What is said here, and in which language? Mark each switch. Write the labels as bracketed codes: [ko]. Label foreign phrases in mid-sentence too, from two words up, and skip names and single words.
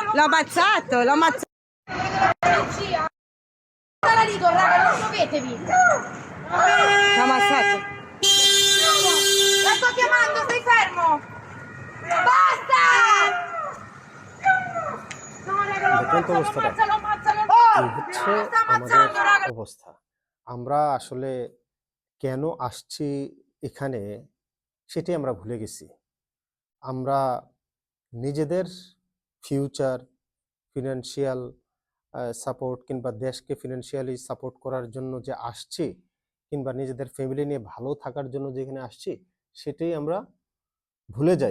[it] L'ho ammazzato, l'ho ammazzato. polizia! Stala lì, raga, non muovetevi! L'ho ammazzato. La sto chiamando, stai fermo! Basta! No, raga, lo [bn] দেখেন তো [it] ammazza, lo [bn] অবস্থাটা, [it] ammazza, lo ammazza, lo [bn] এই হচ্ছে [it] Lo sta [bn] আমাদের [it] ammazzando, raga! [bn] অবস্থা। আমরা আসলে কেন আসছি এখানে সেটাই আমরা ভুলে গেছি। আমরা নিজেদের [en] future, financial support [bn] কিংবা দেশকে [en] financially support [bn] করার জন্য যে আসছি, কিংবা নিজেদের ফ্যামিলি নিয়ে ভালো থাকার জন্য যেখানে আসছি, সেটাই আমরা ভুলে যাই।